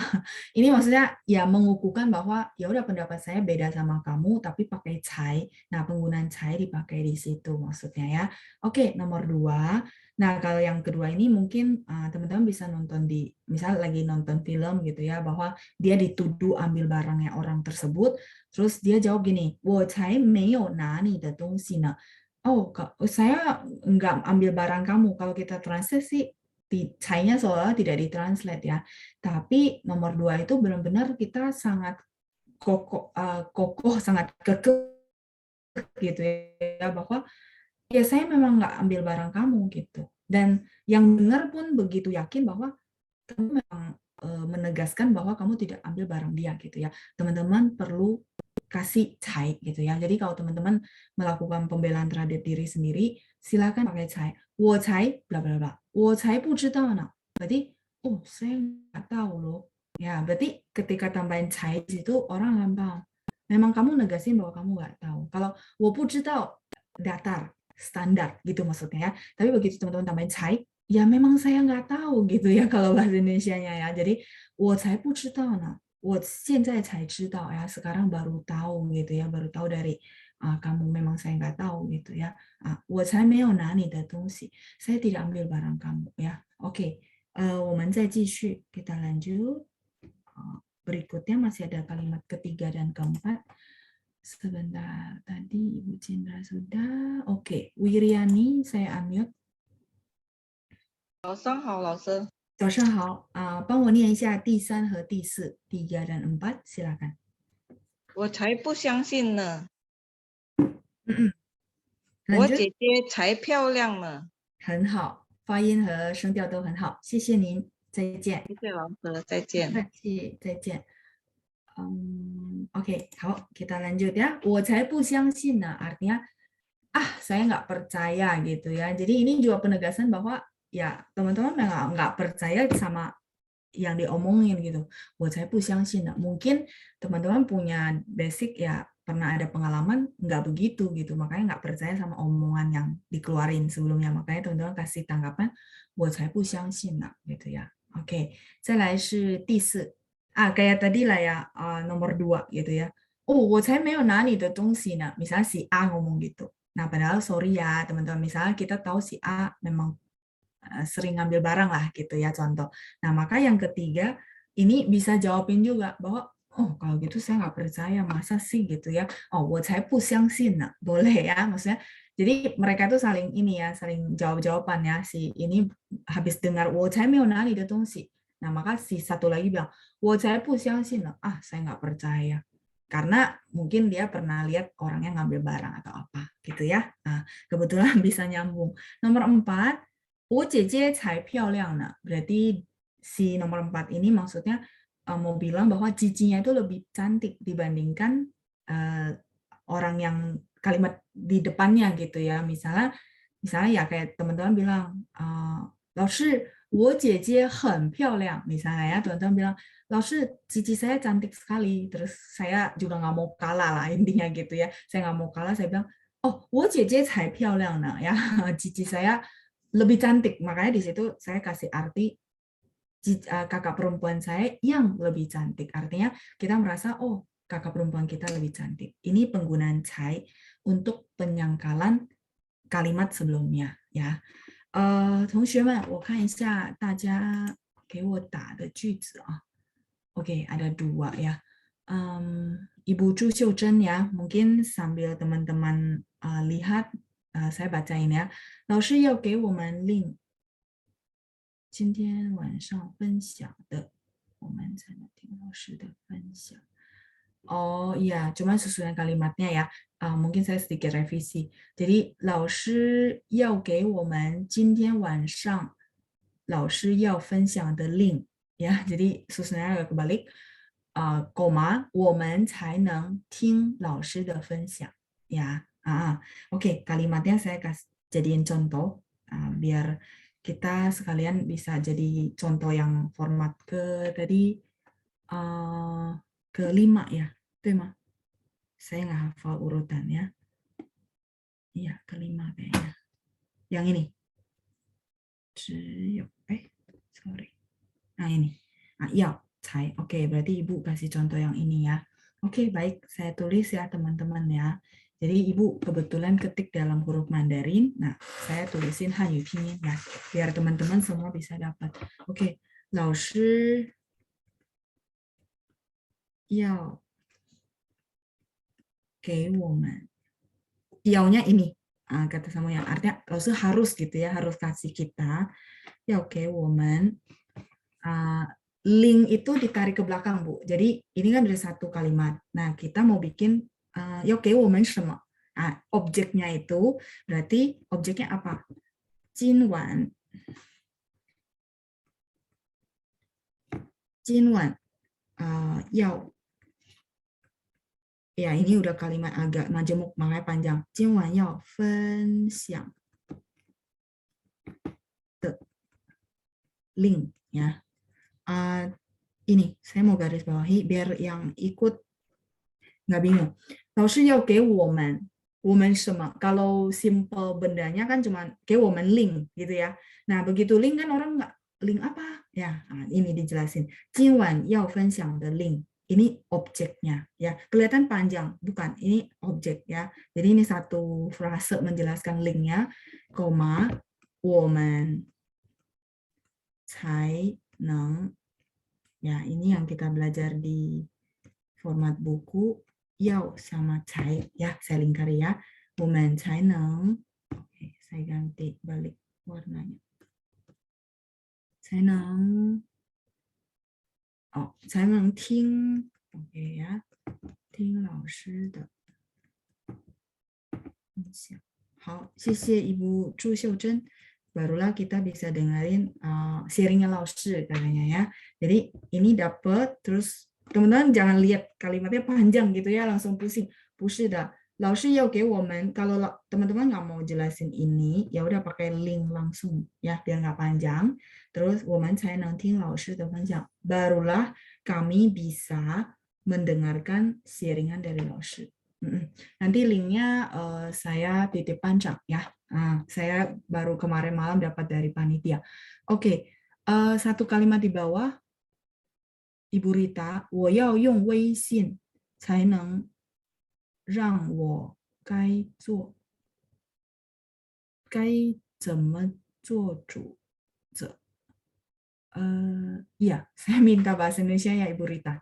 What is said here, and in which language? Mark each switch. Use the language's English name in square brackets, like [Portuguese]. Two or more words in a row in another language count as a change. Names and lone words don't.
[Indonesian] Ini maksudnya ya mengukuhkan bahwa ya udah pendapat saya beda sama kamu tapi pakai cai. Nah, penggunaan cai dipakai di situ maksudnya ya. Oke, nomor 2. Nah, kalau yang kedua ini mungkin teman-teman bisa nonton misal lagi nonton film gitu ya, bahwa dia dituduh ambil barangnya orang tersebut, terus dia jawab gini, [Chinese] 我才没有拿你的东西呢. [Indonesian] Oh, saya nggak ambil barang kamu. Kalau kita translate sih, cai-nya seolah tidak ditranslate ya. Tapi nomor 2 itu benar-benar kita sangat kokoh, sangat kekeh gitu ya, bahwa ya saya memang nggak ambil barang kamu gitu. Dan yang dengar pun begitu yakin bahwa kamu memang menegaskan bahwa kamu tidak ambil barang dia gitu ya. Teman-teman perlu kasih cai gitu ya. Jadi kalau teman-teman melakukan pembelaan terhadap diri sendiri, silakan pakai cai. [Chinese] 我才 bla bla bla. 我才不知道呢. [Indonesian] Berarti oh saya nggak tahu loh. Ya, berarti ketika tambahin cai di situ orang akan paham. Memang kamu negasin bahwa kamu nggak tahu. Kalau [Chinese] 我不知道 [Indonesian] datar, standar gitu maksudnya ya. Tapi begitu teman-teman tambahin cai, ya memang saya nggak tahu gitu ya kalau bahasa Indonesianya ya. Jadi [Chinese] 我才不知道呢. 我现在才知道 [Indonesian] ya, sekarang baru tahu gitu ya, baru tahu dari kamu, memang saya nggak tahu gitu ya. [Chinese] 我才没有拿你的东西, [Indonesian] saya tidak ambil barang kamu ya. Oke, [Chinese] 我们再继续, [Indonesian] kita lanjut. Berikutnya masih ada kalimat ketiga dan keempat. Sebentar, tadi Ibu Cindra sudah. Oke, Wiriani, saya unmute. [Chinese] 早上好，老师。早上好，帮我念一下第3和第4, [Indonesian] 3 dan 4, silakan. [Chinese] 我才不相信呢。 我 lanjut 姐姐才漂亮呢。很好，发音和声调都很好，谢谢您，再见。谢谢老师，再不见。客气，再见。 [Indonesian] Oke, kita lanjut ya. [Chinese] 我才不相信呢 [Indonesian] artinya saya nggak percaya gitu ya. Jadi ini juga penegasan bahwa ya teman-teman nggak percaya sama yang diomongin gitu. [Chinese] 我才不相信呢. [Indonesian] Mungkin teman-teman punya basic ya pernah ada pengalaman nggak begitu gitu, makanya nggak percaya sama omongan yang dikeluarin sebelumnya. Makanya teman-teman kasih tanggapan [Chinese] 我才不相信呢 [Indonesian] gitu ya. Oke, [Chinese] 再来是第四。 [Indonesian] kayak tadi lah ya, nomor 2 gitu ya. [Chinese] 我才没有拿你的东西呢. [Indonesian] Misalnya si A ngomong gitu. Nah, padahal sorry ya teman-teman. Misalnya kita tahu si A memang sering ngambil barang lah gitu ya contoh. Nah, maka yang ketiga ini bisa jawabin juga bahwa kalau gitu saya nggak percaya, masa sih gitu ya. [Chinese] 我才不相信呢. [Indonesian] Boleh ya, maksudnya. Jadi mereka tuh saling ini ya, saling jawab-jawaban ya. Si ini habis dengar [Chinese] 我才没有拿你的东西. [Indonesian] Nah, maka si satu lagi bilang [Chinese] 我才不相信呢. [Indonesian] Saya nggak percaya. Karena mungkin dia pernah lihat orangnya ngambil barang atau apa gitu ya. Nah, kebetulan bisa nyambung. Nomor 4, [Chinese] 我姐姐才漂亮呢. [Indonesian] Berarti si nomor 4 ini maksudnya mau bilang bahwa cicinya itu lebih cantik dibandingkan orang yang kalimat di depannya gitu ya. Misalnya ya kayak teman-teman bilang, [Chinese] 老师我姐姐很漂亮. [Indonesian] Misalnya ya teman-teman bilang, 老师 cici saya cantik sekali. Terus saya juga nggak mau kalah lah intinya gitu ya. Saya nggak mau kalah, saya bilang, [Chinese] 我姐姐才漂亮呢 ya. [Indonesian] Cici saya lebih cantik. Makanya di situ saya kasih arti kakak perempuan saya yang lebih cantik. Artinya kita merasa kakak perempuan kita lebih cantik. Ini penggunaan 才 untuk penyangkalan kalimat sebelumnya ya. [Chinese] 同学们，我看一下大家给我打的句子啊。 [Indonesian] Oke, ada 2 ya. Ibu Chu Xiu Zhen ya, mungkin sambil teman-teman lihat, saya bacain ya. [Chinese] 老师要给我们令今天晚上分享的，我们才能听老师的分享。 [Indonesian] iya, cuma susunan kalimatnya ya. Mungkin saya sedikit revisi. Jadi, [Chinese] 老师要给我们今天晚上老师要分享的令 ya. [Indonesian] Jadi susunannya agak kebalik. Koma, [Chinese] 我们才能听老师的分享 ya. [Indonesian] Oke, kalimatnya saya jadiin contoh biar kita sekalian bisa jadi contoh yang format tadi ke-5 ya. [Chinese] 对吗? [Indonesian] Saya nggak hafal urutannya. Iya, ke-5 kayaknya. Yang ini. Sorry. Nah, ini. [Chinese] 要，才. [Indonesian] Oke, berarti Ibu kasih contoh yang ini ya. Oke, baik. Saya tulis ya, teman-teman ya. Jadi, Ibu kebetulan ketik dalam huruf Mandarin. Nah, saya tulisin Hanyu Pinyin ya. Biar teman-teman semua bisa dapat. Oke, [Chinese] 老师要给我们 [Indonesian] yaunya ini kata sama yang artinya harus gitu ya, harus kasih kita ya. Oke, woman link itu ditarik ke belakang Bu, jadi ini kan ada satu kalimat. Nah, kita mau bikin ya oke, woman semua. Objeknya itu berarti objeknya apa? [Chinese] 今晚要. [Indonesian] Ya, ini udah kalimat agak majemuk, makanya panjang. [Chinese] 今晚要分享的 link ya. [Indonesian] Ini saya mau garis bawahi biar yang ikut nggak bingung. [Chinese] 老师要给我们什么? [Indonesian] Kalau simple bendanya kan cuma [Chinese] 给我们 [Indonesian] link gitu ya. Nah, begitu link kan orang nggak link apa ya. Ini dijelasin. [Chinese] 今晚要分享的 link. [Indonesian] Ini objeknya ya, kelihatan panjang, bukan, ini objek ya. Jadi ini satu frase menjelaskan linknya, koma, [Chinese] 我们才能, [Indonesian] ya ini yang kita belajar di format buku, yao sama cai ya, saya lingkari ya, [Chinese] 我们才能, [Indonesian] oke, saya ganti balik warnanya, [Chinese] 才能才能听 ，OK 呀，听老师的分享。好，谢谢 Ibu Chu Xiuzhen. [Indonesian] Barulah kita bisa dengerin sharingnya Laoshi katanya ya. Jadi ini dapat, terus teman-teman jangan lihat kalimatnya panjang gitu ya, langsung pusing. [Chinese] 不是的，老师要给我们, [Indonesian] kalau teman-teman nggak mau jelasin ini, ya udah pakai link langsung ya, biar nggak panjang. [Chinese] Terus 我们才能听老师的分享. [Indonesian] Barulah kami bisa mendengarkan sharingan dari Laoshi. Nanti linknya saya titip pancak ya. Saya baru kemarin malam dapat dari panitia. Oke, satu kalimat di bawah, Ibu Rita, [Chinese] 我要用微信才能让我该怎么做主者. [Indonesian] Iya, saya minta bahasa Indonesia ya Ibu Rita.